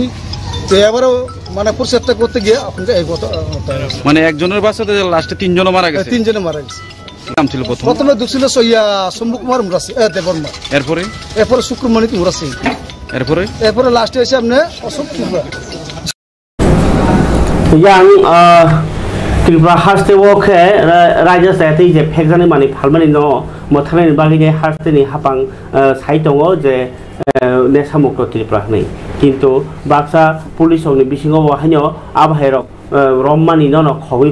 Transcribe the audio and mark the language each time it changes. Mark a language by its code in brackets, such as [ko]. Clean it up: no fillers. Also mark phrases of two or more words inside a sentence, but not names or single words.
[bn] তো এবারও মানে পরিষ্কার করতে গিয়ে মানে একজনের বাচ্চাতে লাস্টে তিনজনও মারা গেছে। তিনজনে মারা গেছে। নাম ছিল প্রথমে দুছিল শম্ভু কুমার মুরাসি দেববর্মা, এরপরে শুক্রমণি মুরাসি, এরপরে লাস্টে এসে আপনি অশোক ত্রিপুরা। [trp] त्रिपुरा हास्टेवखे रायजो सायाते जे फेकजानि मानि फालमानि दङ मोथानायनि बागैनि हास्टेनि हापां साइ दङ जे नेसामुक्त त्रिपुरा होननाय किन्तु बाक्सा पुलिसनि बिसिङाव हायनो आबहायरक रम्मानि न खबै